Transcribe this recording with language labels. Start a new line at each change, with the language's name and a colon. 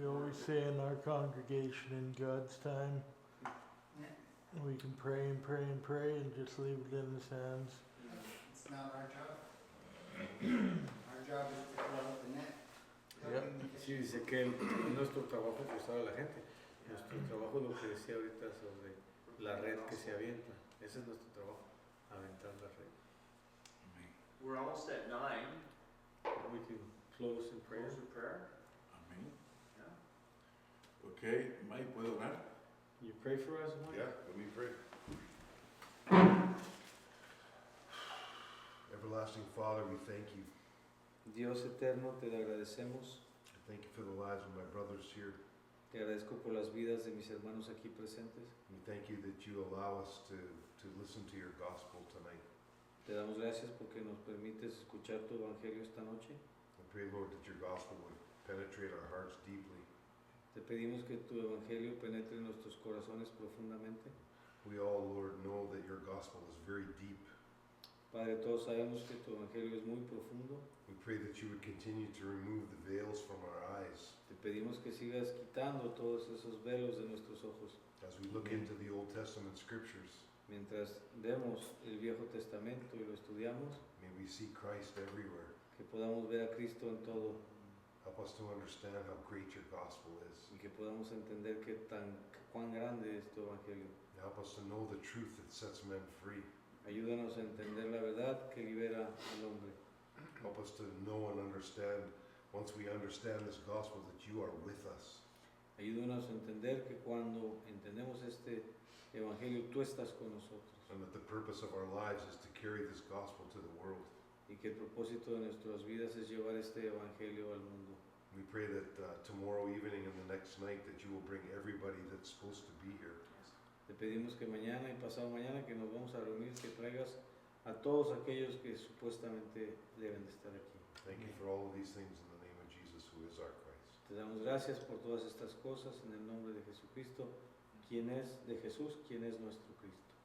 English: We always say in our congregation, in God's time, Yeah. we can pray and pray and pray and just leave it in His hands. It's not our job. Our job is to throw out the net. helping the
Spanish: Sí,
English: fish.
Spanish: dice que nuestro trabajo es cruzar a la gente. Nuestro trabajo es lo que decía ahorita sobre la red que se avienta. Ese es nuestro trabajo, aventar la red. Amén.
English: We're almost at 9. We can close in prayer. Close with prayer.
Spanish: Amén.
English: Yeah.
Spanish: Ok, Mike, ¿puedo orar?
English: You pray for us, Mike? Yeah, let me pray. Everlasting Father, we thank you.
Spanish: Dios eterno, te agradecemos.
English: I thank you for the lives of my brothers here.
Spanish: Te agradezco por las vidas de mis hermanos aquí presentes.
English: We thank you that you allow us to listen to your gospel tonight.
Spanish: Te damos gracias porque nos permites escuchar tu evangelio esta noche.
English: I pray, Lord, that your gospel would penetrate our hearts deeply.
Spanish: Te pedimos que tu evangelio penetre en nuestros corazones profundamente.
English: We all, Lord, know that your gospel is very deep.
Spanish: Padre, todos sabemos que tu evangelio es muy profundo.
English: We pray that you would continue to remove the veils from our eyes
Spanish: Te pedimos que sigas quitando todos esos velos de nuestros ojos
English: as we look into the Old Testament scriptures.
Spanish: mientras vemos el Viejo Testamento y lo estudiamos,
English: May we see Christ everywhere.
Spanish: que podamos ver a Cristo en todo
English: Help us to understand how great your gospel is.
Spanish: y que podamos entender cuán grande es tu evangelio.
English: Help us to know the truth that sets men free.
Spanish: Ayúdanos a entender la verdad que libera al hombre.
English: Help us to know and understand, once we understand this gospel, that you are with us.
Spanish: Ayúdanos a entender que cuando entendemos este evangelio tú estás con nosotros
English: And that the purpose of our lives is to carry this gospel to the world.
Spanish: y que el propósito de nuestras vidas es llevar este evangelio al mundo.
English: We pray that tomorrow evening and the next night that you will bring everybody that's supposed to be here.
Spanish: Te pedimos que mañana y pasado mañana que nos vamos a reunir, que traigas a todos aquellos que supuestamente deben de estar aquí.
English: Thank you for all of these things in the name of Jesus, who is our Christ.
Spanish: Te damos gracias por todas estas cosas en el nombre de Jesucristo, quien es de Jesús, quien es nuestro Cristo.